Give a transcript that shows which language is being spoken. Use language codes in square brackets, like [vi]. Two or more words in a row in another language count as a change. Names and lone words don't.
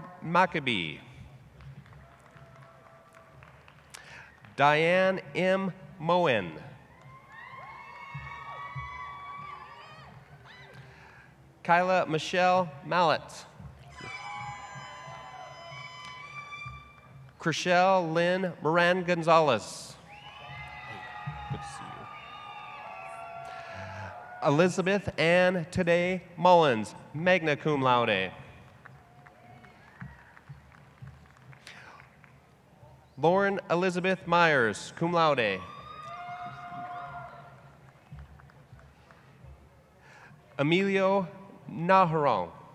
[en] Maccabee. Diane M. Moen. Kyla Michelle Mallet. Chriselle Lynn Moran Gonzalez. Good to see you. Elizabeth Ann Today Mullins, [la] magna cum laude. [en] Lauren Elizabeth Myers, [la] cum laude. [en] Emilio Naharon.